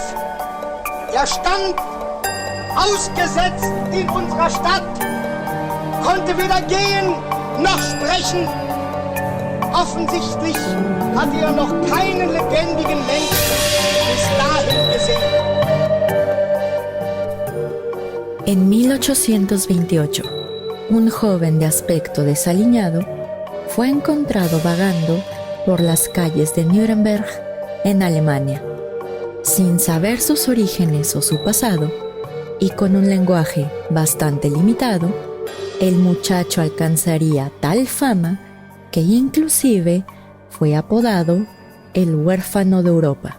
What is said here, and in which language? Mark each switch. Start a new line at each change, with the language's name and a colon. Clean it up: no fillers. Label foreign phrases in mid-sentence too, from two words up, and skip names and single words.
German: Er stand ausgesetzt in unserer Stadt, konnte weder gehen noch sprechen. Offensichtlich hatte er noch keinen lebendigen Menschen bis dahin gesehen.
Spanish: En 1828, un joven de aspecto desaliñado fue encontrado vagando por las calles de Nuremberg, en Alemania. Sin saber sus orígenes o su pasado, y con un lenguaje bastante limitado, el muchacho alcanzaría tal fama que inclusive fue apodado el huérfano de Europa.